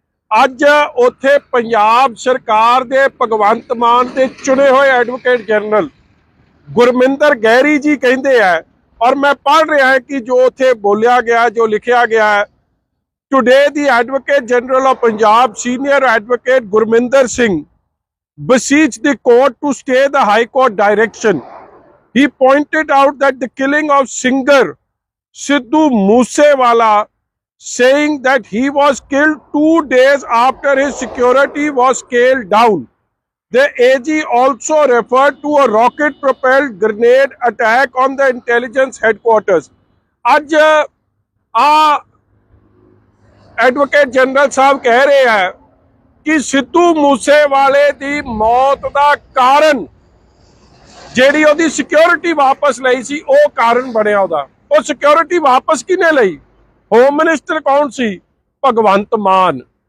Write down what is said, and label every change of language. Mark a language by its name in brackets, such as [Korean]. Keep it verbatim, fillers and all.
[Punjabi] ਅੱਜ ਉੱਥੇ ਪੰਜਾਬ ਸਰਕਾਰ ਦੇ ਭਗਵੰਤ ਮਾਨ ਦੇ ਚੁਣੇ ਹੋਏ ਐਡਵੋਕੇਟ ਜਨਰਲ ਗੁਰਮਿੰਦਰ ਗਹਿਰੀ ਜੀ ਕਹਿੰਦੇ ਆ, ਔਰ ਮੈਂ ਪੜ੍ਹ ਰਿਹਾ ਕਿ ਜੋ ਉੱਥੇ ਬੋਲਿਆ ਗਿਆ, ਜੋ ਲਿਖਿਆ ਗਿਆ ਹੈ, [English] Today the advocate general of Punjab senior advocate Gurminder Singh beseech the court to stay the high court direction. He pointed out that the killing of singer Sidhu Moosewala, saying that he was killed two days after his security was scaled down. The A G also referred to a rocket-propelled grenade attack on the intelligence headquarters. [Hindi] Aaj a Advocate General Sahab keh rahe hain [Punjabi] ਕਿ ਸਿੱਧੂ ਮੂਸੇਵਾਲੇ ਦੀ ਮੌਤ ਦਾ ਕਾਰਨ, ਜਿਹੜੀ ਉਹਦੀ security ਵਾਪਸ ਲਈ ਸੀ, ਉਹ ਕਾਰਨ ਬਣਿਆ ਉਹਦਾ। ਉਹ ਸਿਕਿਉਰਿਟੀ ਵਾਪਸ ਕਿਹਨੇ ਲਈ? ਹੋਮ ਮਿਨਿਸਟਰ ਕੌਣ ਸੀ? ਭਗਵੰਤ ਮਾਨ।